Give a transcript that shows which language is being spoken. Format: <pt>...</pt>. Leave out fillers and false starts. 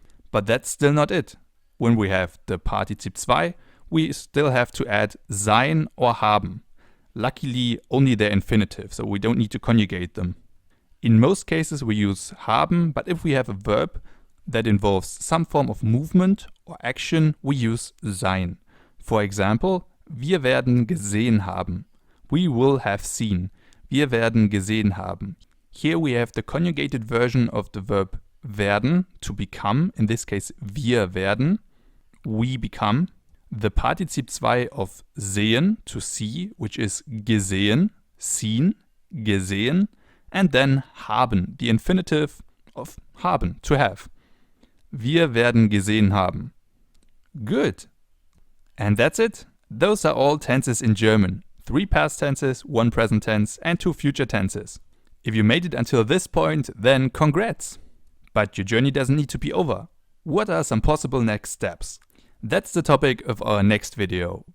<en>But that's still not it. When we have the Partizip 2, we still have to add sein or haben. Luckily only their infinitive, so we don't need to conjugate them. In most cases we use haben, but if we have a verb that involves some form of movement or action, we use sein.</en> <de>For example, wir werden gesehen haben.</de> <en>We will have seen.</en> <de>Wir werden gesehen haben.</de> <en>Here we have the conjugated version of the verb werden, to become, in this case</en> <de>wir werden,</de> <en>we become. The Partizip 2 of sehen, to see, which is gesehen, seen, gesehen, and then haben, the infinitive of haben, to have.</en> <de>Wir werden gesehen haben.</de> <en>Good. And that's it. Those are all tenses in German. 3 past tenses, 1 present tense, and 2 future tenses. If you made it until this point, then congrats! But your journey doesn't need to be over. What are some possible next steps? That's the topic of our next video.</en>